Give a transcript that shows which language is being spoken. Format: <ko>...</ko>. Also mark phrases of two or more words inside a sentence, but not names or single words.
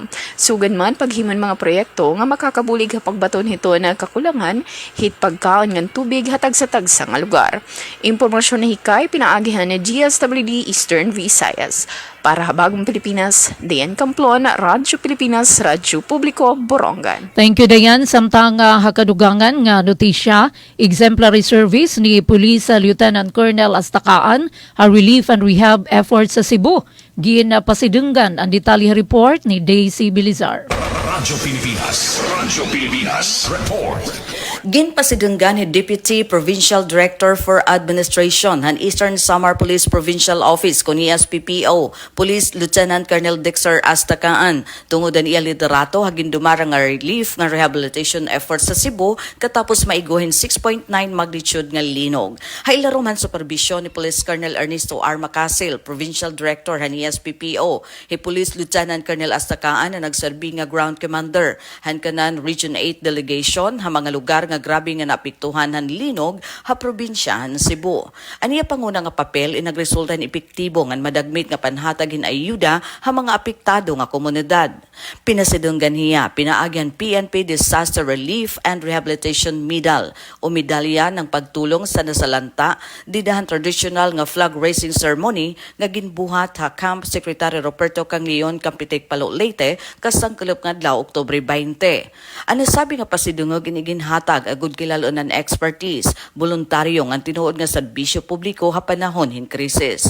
<war>Sugan man paghimon mga proyekto nga makakabulig ha pagbaton hiton na kakulangan hit pagkaon ng tubig hatag sa tagsa nga lugar. Impormasyon na hikay pinaagihan ni DSWD Eastern Visayas. Para Habagong Pilipinas, Dayan Camplon, Radyo Pilipinas, Radyo Publiko, Borongan.</war> <en>Thank you, Dayan.</en> <war>Samtang hakadugangan nga notisya,</war> <en>exemplary service</en> <war>ni Police Lieutenant Colonel Astakaan,</war> <en>relief and rehab efforts</en> <war>sa Cebu. Pasidunggan ang detalye report ni Daisy Bilizar. Radyo Pilipinas, report. Ginpasidunggan ni Deputy Provincial Director for Administration han Eastern Samar Police Provincial Office kun ESPPO Police Lieutenant Colonel Dexter Astakaan tungod ang iya liderato hagin dumara nga relief nga</war> <en>rehabilitation efforts</en> <war>sa Cebu katapos maiguhin 6.9 magnitude nga linog. Hailaro man supervision ni Police Colonel Ernesto R. Macasil, Provincial Director han ESPPO, hi Police Lieutenant Colonel Astakaan na nagserbi nga</war> <en>ground commander</en> <war>han kanan Region 8 delegation ha mga lugar nga grabe nga naapektuhan han linog ha probinsya han Cebu. Aniya panguna nga papel inagresulta ni epektibo nga madagmit nga panhatag hin ayuda ha mga apektado nga komunidad. Pinasidunggan hiya pinaagyan PNP Disaster Relief and Rehabilitation Medal o</war> <tl>medalya ng pagtulong sa nasalanta</tl> <war>didahan traditional nga</war> <en>flag raising ceremony</en> <war>nga ginbuhat ha Camp Secretary Roberto Canglion Campitek Palo Leyte kasangkalop nga adlaw Oktubre 20. Ano sabi nga pasidungog iniginhatag agud kilalonan expertise, voluntaryo nga tinuod nga serbisyo publiko ha panahon hin krisis.</war>